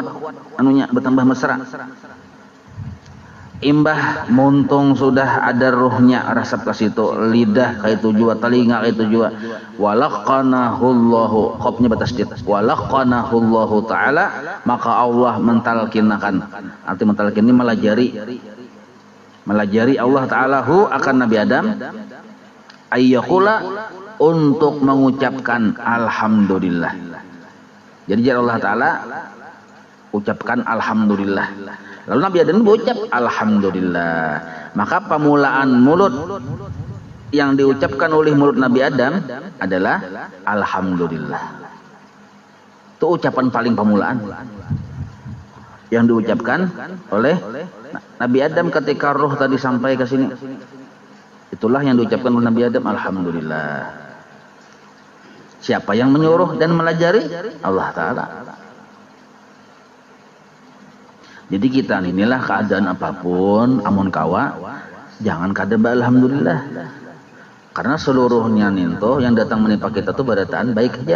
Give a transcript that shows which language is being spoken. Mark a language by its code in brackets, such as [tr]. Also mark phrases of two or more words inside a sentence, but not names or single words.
[bjn] Anunya bertambah mesra. Imbah muntung sudah ada ruhnya rasap ke situ, lidah kayak itu jua, telinga kayak itu jua. [id] Walaqanahullahu, khofnya bertasydid. [ar] Walaqanahullahu taala, [id] maka Allah mentalkinakan. Arti mentalkin ini melajari Allah taala hu akan Nabi Adam ayyakula, untuk mengucapkan alhamdulillah. Jadi Allah taala ucapkan alhamdulillah. Lalu Nabi Adam berucap alhamdulillah. Maka permulaan mulut yang diucapkan oleh mulut Nabi Adam adalah alhamdulillah. Itu ucapan paling permulaan yang diucapkan oleh Nabi Adam ketika roh tadi sampai ke sini. Itulah yang diucapkan oleh Nabi Adam, alhamdulillah. Siapa yang menyuruh dan melajari? Allah Ta'ala. [bjn] Jadi kita inilah keadaan apapun, amun kawa, jangan kadeba alhamdulillah. Karena seluruhnya ninto yang datang menimpa kita tuh barataan baik aja.